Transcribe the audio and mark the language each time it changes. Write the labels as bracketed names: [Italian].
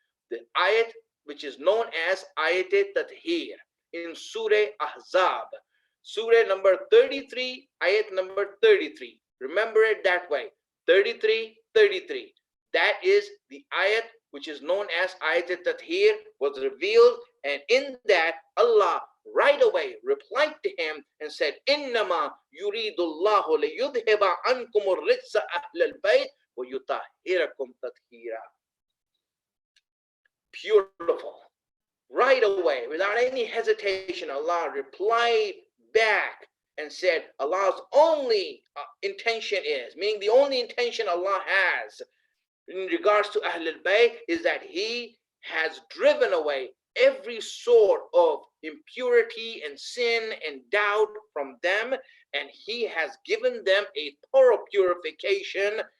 [English] The ayat which is known as Ayat-e-Tathir in Surah Ahzab, Surah number 33, ayat number 33. Remember it that way, 33, 33. That is the ayat which is known as Ayat-e-Tathir was revealed, and in that Allah right away replied to him and said, [Arabic] إِنَّمَا يُرِيدُ اللَّهُ لِيُذْهِبَ عَنْكُمُ الرِّجْسَ أَهْلَ الْبَيْتِ وَيُطَهِّرَكُمْ تَطْهِيرًا. [English] Beautiful. Right away, without any hesitation, Allah replied back and said, Allah's only intention is, meaning the only intention Allah has in regards to Ahlul Bayt is that He has driven away every sort of impurity and sin and doubt from them, and He has given them a thorough purification.